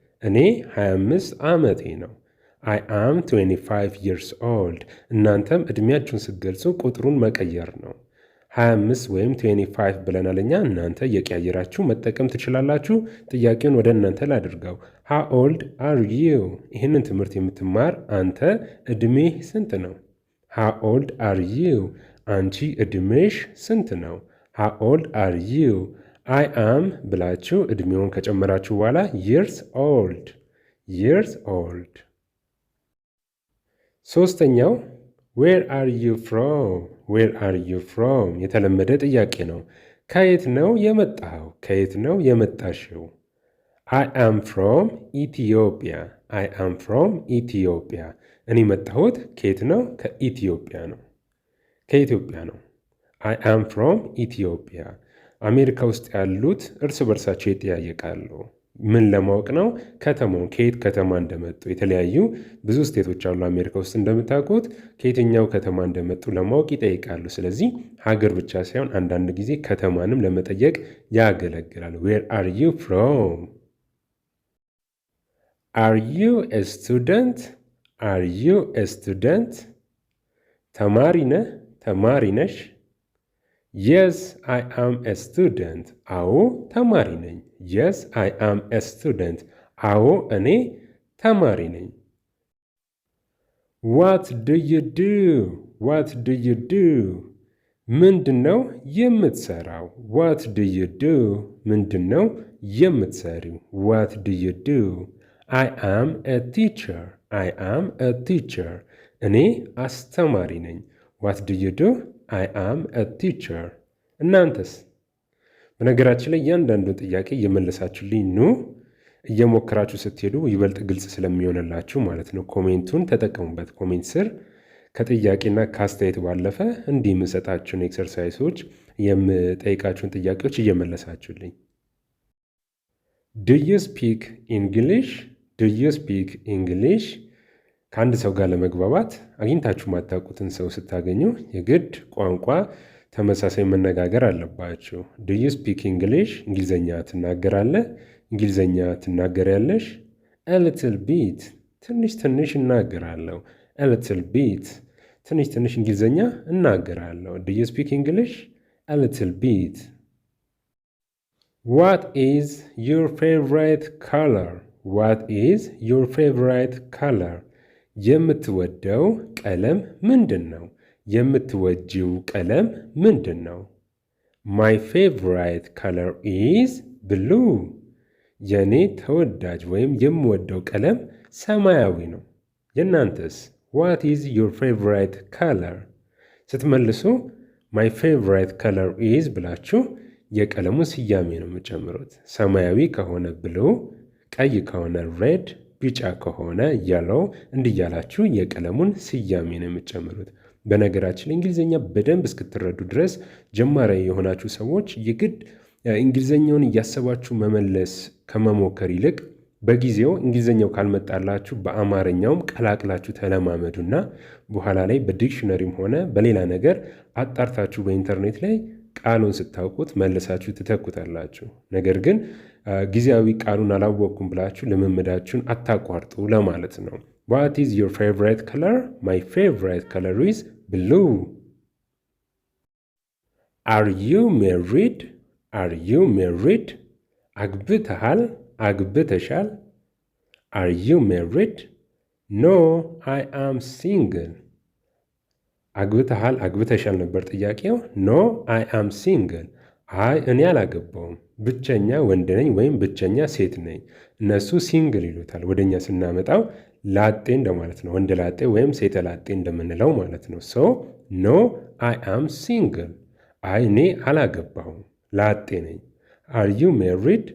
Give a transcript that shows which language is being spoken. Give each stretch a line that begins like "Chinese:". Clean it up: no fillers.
Amharic: እኔ 25 ዓመቴ ነው።
English: I am 25 years old.
Amharic: እናንተም እድሜያችሁን ስትገልጹ ቁጥሩን መቀየር ነው። 25 ወይም 25 ብለናል እኛ። እናንተ እየቀያየራችሁ መጠቀም ትችላላችሁ። ጥያቄውን ወደ እናንተ ላድርገው።
English: How old are you?
Amharic: ይህንን ትምህርት የምትማር አንተ እድሜ ስንት ነው?
English: How old are you?
Amharic: አንቺ እድሜሽ ስንት ነው?
English: How old are you? I am
Amharic: ብላችሁ እድሜውን ከጨመራችሁ በኋላ
English: years old. years old.
Amharic: ሶስተኛው
English: where are you from? where are you from?
Amharic: የተለመደ ጥያቄ ነው። ከየት ነው የመጣኸው? ከየት ነው የመጣሽው?
English: I am from Ethiopia. I am from Ethiopia.
Amharic: እኔ መጣሁት ከየት ነው? ከኢትዮጵያ ነው። ከኢትዮጵያ ነው።
English: I am from Ethiopia.
Amharic: አሜሪካ ውስጥ ያሉት እርስ በርሳቸው ይጠያየቃሉ። ምን ለማወቅ ነው? ከተማውን ከየት ከተማ እንደመጡ። የተለያዩ ብዙ ስቴቶች አሉ አሜሪካ ውስጥ እንደምታውቁት። ከየትኛው ከተማ እንደመጡ ለማወቅ ይጠይቃሉ። ስለዚህ ሀገር ብቻ ሳይሆን አንዳንድ ጊዜ ከተማንም ለመጠየቅ ያገለግላል።
English: Where are you from? Are you a student? Are you a student?
Amharic: ተማሪ ነህ? ተማሪ ነሽ?
English: Yes, I am a student.
Amharic: አዎ ተማሪ ነኝ።
English: Yes, I am a student.
Amharic: አዎ እኔ ተማሪ ነኝ።
English: What do you do? What do you do?
Amharic: ምንድነው የምትሰራው?
English: What do you do?
Amharic: ምንድነው የምትሰሪው?
English: What do you do? I am a teacher. I am a teacher.
Amharic: እኔ አስተማሪ ነኝ።
English: What do you do? I am a teacher.
Amharic: እናንተስ? በነገራችን ላይ እያንዳንዱን ጥያቄ እየመለሳችሁልኝ ኑ። እየሞከራችሁ ስትሄዱ ይበልጥ ግልጽ ስለሚሆንላችሁ ማለት ነው። ኮሜንቱን ተጠቀሙበት። ኮሜንት ስር ከጥያቄና ከአስተያየት ባለፈ እንዲህ የምሰጣችሁን ኤክሰርሳይሶች የምጠይቃችሁን ጥያቄዎች እየመለሳችሁልኝ።
English: Do you speak English? Do you speak English?
Amharic: ከአንድ ሰው ጋር ለመግባባት አግኝታችሁ ማታውቁትን ሰው ስታገኙ የግድ ቋንቋ ተመሳሳይ መነጋገር አለባችሁ። Do you speak English? እንግሊዘኛ ትናገራለህ? እንግሊዘኛ ትናገሪያለሽ?
English: A little bit.
Amharic: ትንሽ ትንሽ እናገራለሁ።
English: A little bit.
Amharic: ትንሽ ትንሽ እንግሊዘኛ እናገራለሁ።
English: Do you speak English? A little bit. What is your favorite color? What is your favorite color?
Amharic: የምትወደው ቀለም ምንድን ነው? የምትወጂው ቀለም ምንድን ነው?
English: My favorite color is blue.
Amharic: የኔ ተወዳጅ ወይም የምወደው ቀለም ሰማያዊ ነው። የእናንተስ?
English: What is your favorite color?
Amharic: ስትመልሱ
English: My favorite color is
Amharic: ብላችሁ የቀለሙ ስያሜ ነው የምጨምሩት። ሰማያዊ ከሆነ blue፣ ቀይ ከሆነ red፣ ቢጫ ከሆነ yellow እንዲያላችሁ የቀለሙን ስያሜ ነው የምትጨምሩት። በነገራችን እንግሊዘኛ በደንብ እስክትረዱ ድረስ ጀማሪ የሆናችሁ ሰዎች የግድ እንግሊዘኛውን እያሰባችሁ መመለስ ከመሞከር ይልቅ በጊዜው እንግሊዝኛው ካልመጣላችሁ በአማርኛውም ቀላቅላችሁ ተለማመዱና በኋላ ላይ በዲክሽነሪም ሆነ በሌላ ነገር አጣርታችሁ በኢንተርኔት ላይ ቃሉን ስታውቁት መልሳችሁ ትተኩታላችሁ። ነገር ግን ጊዜያዊ ቃሉን አላወቅኩም ብላችሁ ልምምዳችሁን አታቋርጡ ለማለት ነው።
English: What is your favorite color? My favorite color is blue. Are you married? Are you married?
Amharic: አግብተሃል? አግብተሻል?
English: Are you married? No, I am single.
Amharic: አግብተሃል? አግብተሻል ነበር ጥያቄው።
English: No, I am single.
Amharic: አይ እኔ አላገባውም፣ ብቸኛ ወንድ ነኝ ወይም ብቸኛ ሴት ነኝ። እነሱ ሲንግል ይሉታል። ወደኛ ስናመጣው ላጤ እንደማለት ነው። ወንድ ላጤ ወይም ሴተ ላጤ እንደምንለው ማለት ነው።
English: ሶ ኖ አይ አም ሲንግል፣
Amharic: አይ እኔ አላገባሁም ላጤ ነኝ።
English: አር ዩ ሜሪድ?